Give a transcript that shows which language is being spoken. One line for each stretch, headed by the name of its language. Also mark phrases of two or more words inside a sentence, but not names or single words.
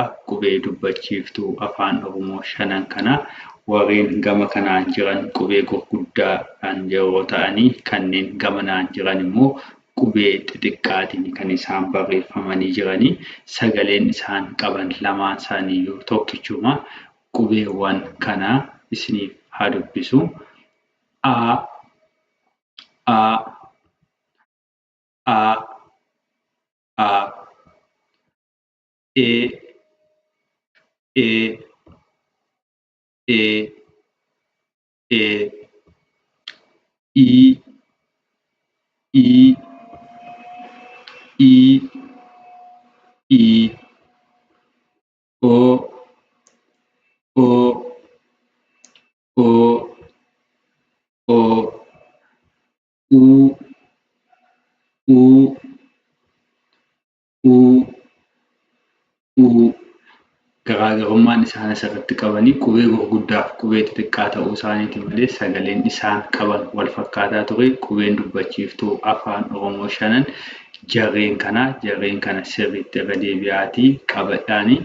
Oromo: Qubee dubbachiiftuu afaan Oromoo 5 kana warreen gama kanaan jiran qubee gurguddaadhaan yeroo ta'anii kanneen gamanaan jiran immoo qubee xixiqqaatiin kan isaan barreeffamanii jiranii. Sagaleen isaan qaban lamaan isaaniiyyuu tokkichuma. Qubeewwan kana isiniif haa dubbisu. A, A, A, A, E, E, E, E, I, I, I, I, O, O, O, O, U, U, U, U. Garaagarummaan isaan asirratti qabanii qubee gurguddaa fi qubee xixiqqaa ta'uu isaaniiti malee sagaleen isaan qaban wal fakkaataa ture. Qubeen dubbachiiftuu afaan Oromoo 5 jarreen kana sirriitti irra deebi'aatii qabadhaanii.